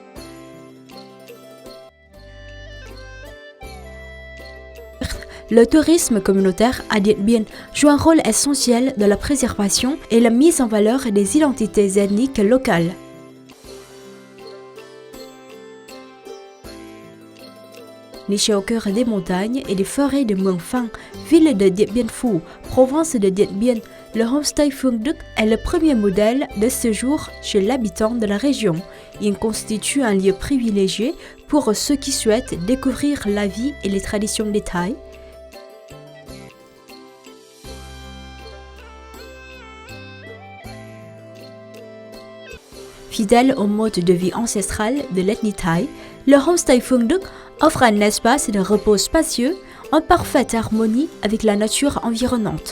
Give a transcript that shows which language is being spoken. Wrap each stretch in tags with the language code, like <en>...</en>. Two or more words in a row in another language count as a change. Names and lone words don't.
<fr>Le tourisme communautaire à Điện Biên joue un rôle essentiel dans la préservation et la mise en valeur des identités ethniques locales. Niché au cœur des montagnes et des forêts de Mường Phăng, ville de Điện Biên Phủ, province de Điện Biên, le homestay Phương Đức est le premier modèle de séjour chez l'habitant de la région. Il constitue un lieu privilégié pour ceux qui souhaitent découvrir la vie et les traditions des Thaïs. Fidèle au mode de vie ancestral de l'ethnie thaï, le homestay Phương Đức offre un espace de repos spacieux en parfaite harmonie avec la nature environnante.</fr>